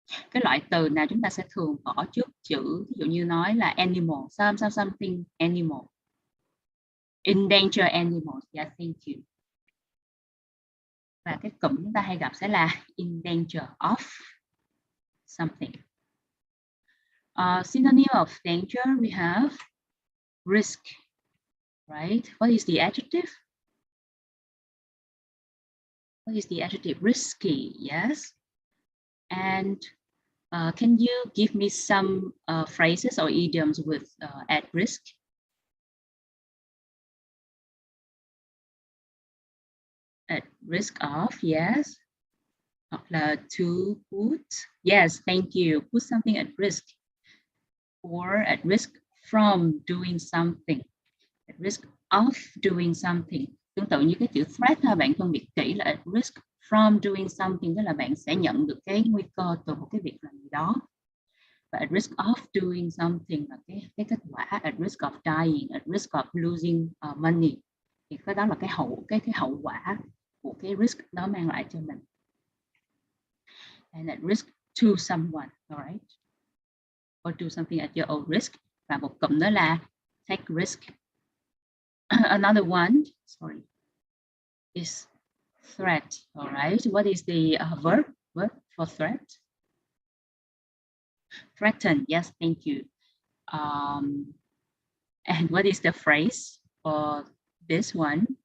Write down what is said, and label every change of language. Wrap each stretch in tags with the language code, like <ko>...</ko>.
<vi>Cái loại từ nào chúng ta sẽ thường bỏ trước chữ, ví dụ như nói là animal,</vi> <en>something animal. Endangered animals. Yeah, thank you.</en> <vi>Và cái cụm chúng ta hay gặp sẽ là</vi> <en>in danger of something. Synonym of danger we have risk, right? What is the adjective? What is the adjective? Risky, yes. And can you give me some phrases or idioms with at risk? At risk of, yes.</en> <vi>Hoặc là</vi> <en>to put, yes, thank you. Put something at risk. Or at risk from doing something, at risk of doing something.</en> <vi>Tương tự như cái chữ threat ha, bạn phân biệt kỹ là</vi> <en>at risk from doing something,</en> <vi>tức là bạn sẽ nhận được cái nguy cơ từ một cái việc làm gì đó. Và</vi> <en>at risk of doing something</en> <vi>là cái kết quả,</vi> <en>at risk of dying, at risk of losing money,</en> <vi>thì cái đó là cái hậu quả của cái risk đó mang lại cho mình.</vi> <en>And at risk to someone, alright, or do something at your own risk.</en> <vi>Và một cụm đó là</vi> <en>take risk. Another one, sorry, is threat. Alright, what is the verb for threat? Threaten. Yes, thank you. And what is the phrase for this one?</en>